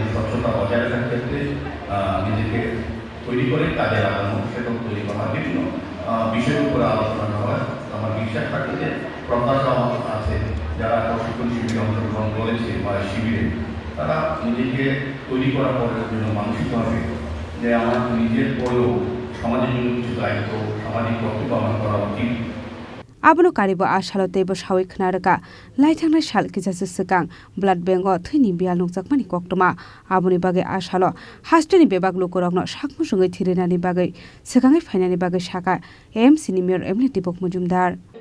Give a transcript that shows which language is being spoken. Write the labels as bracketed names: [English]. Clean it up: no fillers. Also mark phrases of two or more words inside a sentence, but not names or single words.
[Bangla] স্বচ্ছতা বজায় রাখার ক্ষেত্রে নিজেকে তৈরি করে কাজে লাগানো সেটাও তৈরি করা বিভিন্ন বিষয়ের উপরে আলোচনা হয় আমার বিশ্বাস থাকে যে প্রত্যাশা আছে যারা প্রশিক্ষণ শিবিরে অংশগ্রহণ করেছে বা শিবিরে তারা নিজেকে তৈরি করার পরের জন্য মানসিকভাবে যে আমার নিজের পরেও সমাজের জন্য কিছু দায়িত্ব সামাজিক কর্তব্য আমার করা উচিত [Kok Borok] Abono karibo ashalote bo shawi khnaraka laithangna shal kijase sikang [English] blood bank [Kok Borok] o thini bial nokjakmani koktoma aboni bage ashalo hasteni bebak lokorokno sakmusungai thirinani bage sikangai phainani bage saka AMC ni Mayor MLA Debok Mojumdar